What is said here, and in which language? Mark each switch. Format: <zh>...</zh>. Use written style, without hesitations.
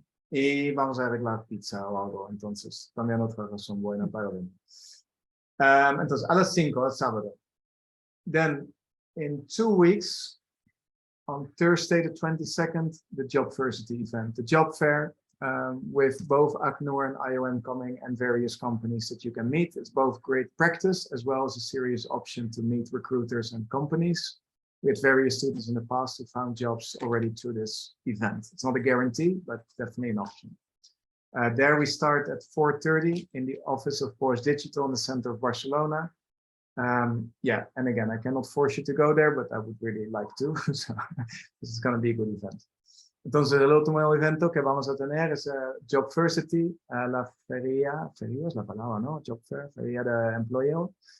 <es>Y vamos a arreglar pizza o algo, entonces también otra razón buena para venir. Entonces a las 5, el sábado.</es> <en>Then in 2 weeks, on Thursday the 22nd, the Jobversity event, the job fair with both ACNUR and IOM coming and various companies that you can meet. It's both great practice as well as a serious option to meet recruiters and companies. We had various students in the past who found jobs already through this event. It's not a guarantee, but definitely an option. There we start at 4:30 in the office of Porsche Digital in the center of Barcelona. Yeah, and again, I cannot force you to go there, but I would really like to. So this is going to be a good event.</en> <es>Entonces, el último evento que vamos a tener es Jobversity, la feria es la palabra, ¿no? Job Fair, feria de empleo.</es>